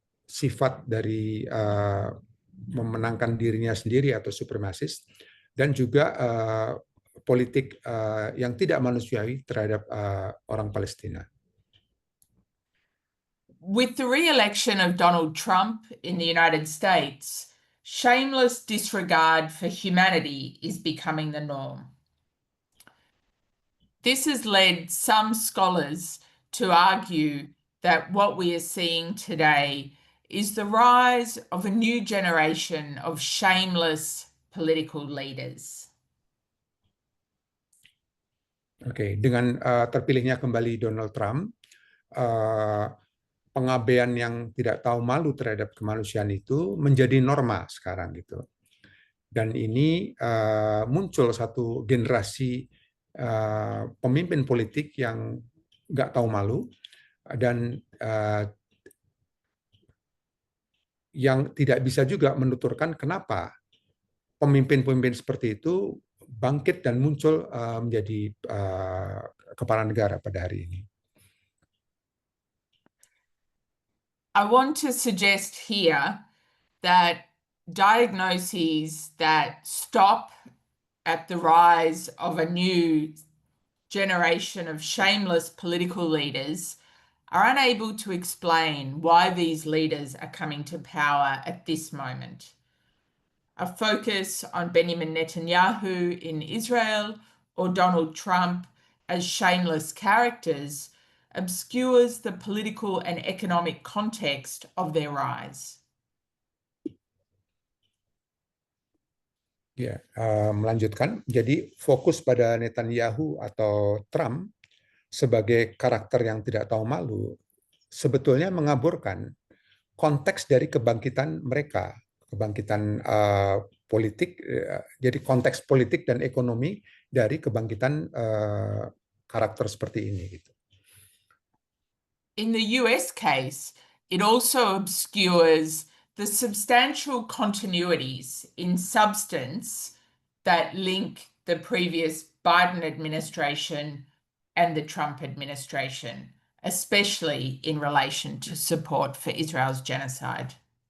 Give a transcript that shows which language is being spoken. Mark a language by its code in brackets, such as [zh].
[id] sifat dari memenangkan dirinya sendiri atau supremasis, dan juga politik yang tidak manusiawi terhadap orang Palestina. [en] With the re-election of Donald Trump in the United States, shameless disregard for humanity is becoming the norm. This has led some scholars to argue that what we are seeing today is the rise of a new generation of shameless political leaders. [id] Oke, dengan terpilihnya kembali Donald Trump, pengabaian yang tidak tahu malu terhadap kemanusiaan itu menjadi norma sekarang gitu. Dan ini muncul satu generasi pemimpin politik yang nggak tahu malu dan yang tidak bisa juga menuturkan kenapa pemimpin-pemimpin seperti itu bangkit dan muncul menjadi kepala negara pada hari ini. [en] I want to suggest here that diagnoses that stop at the rise of a new generation of shameless political leaders are unable to explain why these leaders are coming to power at this moment. A focus on Benjamin Netanyahu in Israel or Donald Trump as shameless characters obscures the political and economic context of their rise. [id] Ya, melanjutkan. Jadi fokus pada Netanyahu atau Trump sebagai karakter yang tidak tahu malu sebetulnya mengaburkan konteks dari kebangkitan mereka, kebangkitan politik. Jadi konteks politik dan ekonomi dari kebangkitan karakter seperti ini. Gitu. [en] In the US case, it also obscures the substantial continuities in substance that link the previous Biden administration and the Trump administration, especially in relation to support for Israel's genocide.